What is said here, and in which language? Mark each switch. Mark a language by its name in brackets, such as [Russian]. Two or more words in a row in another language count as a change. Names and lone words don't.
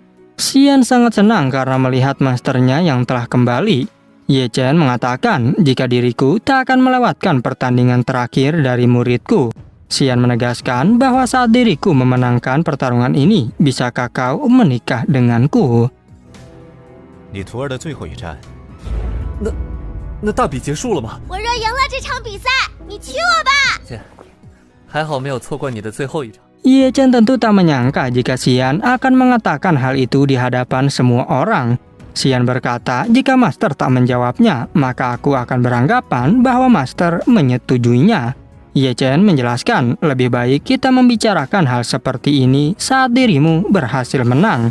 [Indonesian] Xian sangat senang karena melihat masternya yang telah kembali. Ye Chen mengatakan jika diriku tak akan melewatkan pertandingan terakhir dari muridku. Xian menegaskan bahwa saat diriku memenangkan pertarungan ini, bisakah kau menikah denganku? [Chinese] 你徒儿的最后一战，那大比结束了吗？我若赢了这场比赛，你娶我吧。姐，还好没有错过你的最后一场。 [Indonesian] Ye Chen tentu tak menyangka jika Xian akan mengatakan hal itu di hadapan semua orang. Xian berkata jika Master tak menjawabnya, maka aku akan beranggapan bahwa Master menyetujuinya. Ye Chen menjelaskan, lebih baik kita membicarakan hal seperti ini saat dirimu berhasil menang.